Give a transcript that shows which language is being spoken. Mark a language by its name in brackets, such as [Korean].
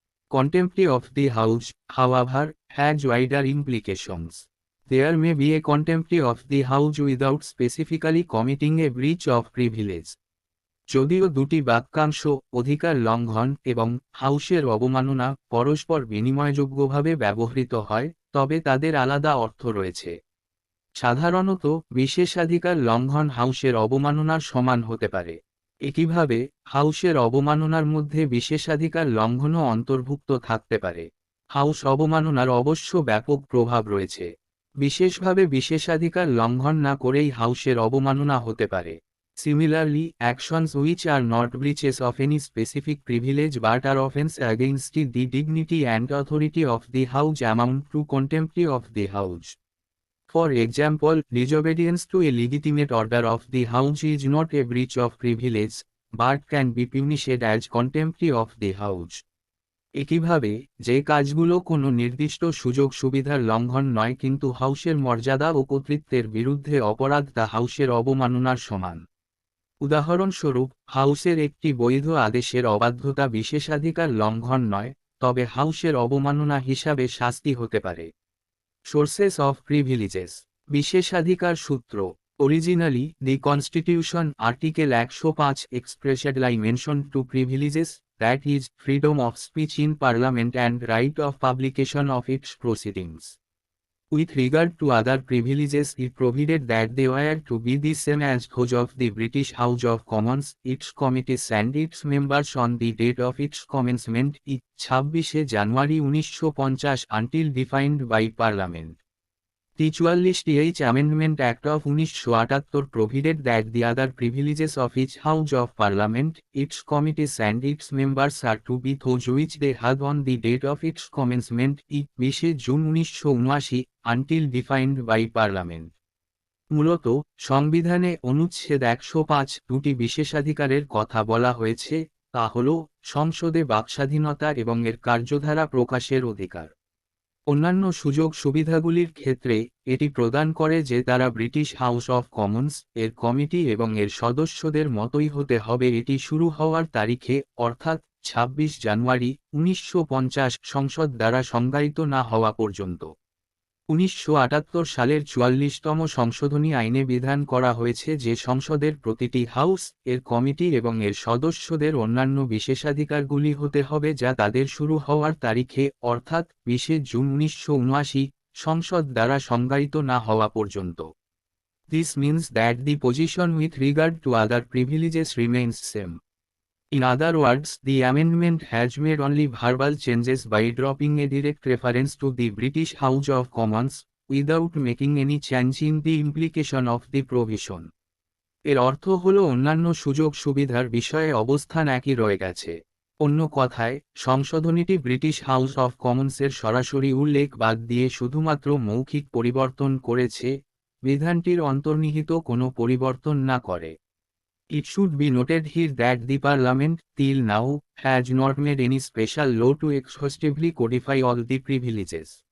[English] Contempt of the House, however, has wider implications. There may be a contempt of the House without specifically committing a breach of privilege. [Bangla] যদিও দুটি বাক্যাংশ, অধিকার লঙ্ঘন এবং হাউসের অবমাননা, পরস্পর বিনিময়যোগ্যভাবে ব্যবহৃত হয়, তবে তাদের আলাদা অর্থ রয়েছে। সাধারণত বিশেষাধিকার লঙ্ঘন হাউসের অবমাননার সমান হতে পারে। একইভাবে হাউসের অবমাননার মধ্যে বিশেষাধিকার লঙ্ঘনও অন্তর্ভুক্ত থাকতে পারে। হাউস অবমাননার অবশ্য ব্যাপক প্রভাব রয়েছে। বিশেষভাবে বিশেষাধিকার লঙ্ঘন না করেই হাউসের অবমাননা হতে পারে। [English] Similarly, actions which are not breaches of any specific privilege but are offense against the dignity and authority of the House amount to contempt of the House. For example, disobedience to a legitimate order of the House is not a breach of privilege, but can be punished as contempt of the House. [Bangla] একইভাবে, যে কাজগুলো কোনো নির্দিষ্ট সুযোগ সুবিধার লঙ্ঘন নয় কিন্তু হাউসের মর্যাদা ও কর্তৃত্বের বিরুদ্ধে অপরাধ তা হাউসের অবমাননার সমান। উদাহরণস্বরূপ, হাউসের একটি বৈধ আদেশের অবাধ্যতা বিশেষাধিকার লঙ্ঘন নয়, তবে হাউসের অবমাননা হিসাবে শাস্তি হতে পারে। [English] sources of privileges, [Bangla] বিশেষাধিকার সূত্র। [English] Originally, the Constitution Article 105 expressly mentioned two privileges, that is, freedom of speech in Parliament and right of publication of its proceedings. With regard to other privileges, it provided that they were to be the same as those of the British House of Commons, its committees and its members on the date of its commencement, 26 January 1950, until defined by Parliament. The 44th Amendment Act of 1978 provided that the other privileges of each House of Parliament, its committees and its members are to be those which they had on the date of its commencement, 20 June 1979, until defined by Parliament. [Bangla] মূলত, সংবিধানে অনুচ্ছেদ 105 দুটি বিশেষাধিকারের কথা বলা হয়েছে, তা হল, সংসদে বাকস্বাধীনতা এবং এর কার্যধারা প্রকাশের অধিকার। অন্যান্য সুযোগ সুবিধাগুলির ক্ষেত্রে, এটি প্রদান করে যে তারা ব্রিটিশ হাউস অফ কমন্স এর কমিটি এবং এর সদস্যদের মতোই হতে হবে এটি শুরু হওয়ার তারিখে, অর্থাৎ 26 জানুয়ারি 1950 সংসদ দ্বারা সংজ্ঞায়িত না হওয়া পর্যন্ত। 1978 সালের 44তম সংশোধনী আইনে বিধান করা হয়েছে যে সংসদের প্রতিটি হাউস এর কমিটি এবং এর সদস্যদের অন্যান্য বিশেষাধিকারগুলি হতে হবে যা তাদের শুরু হওয়ার তারিখে, অর্থাৎ 20 জুন 1979 সংসদ দ্বারা সংজ্ঞায়িত না হওয়া পর্যন্ত। [English] This means that the position with regard to other privileges remains same. In other words, the amendment has made only verbal changes by dropping a direct reference to the British House of Commons, without making any change in the implication of the provision. [Bangla] এর অর্থ হল অন্যান্য সুযোগ সুবিধার বিষয়ে অবস্থান একই রয়ে গেছে। অন্য কথায়, সংশোধনীটি ব্রিটিশ হাউস অফ কমন্সের সরাসরি উল্লেখ বাদ দিয়ে শুধুমাত্র মৌখিক পরিবর্তন করেছে, বিধানটির অন্তর্নিহিত কোনো পরিবর্তন না করে। [English] It should be noted here that the Parliament, till now, has not made any special law to exhaustively codify all the privileges.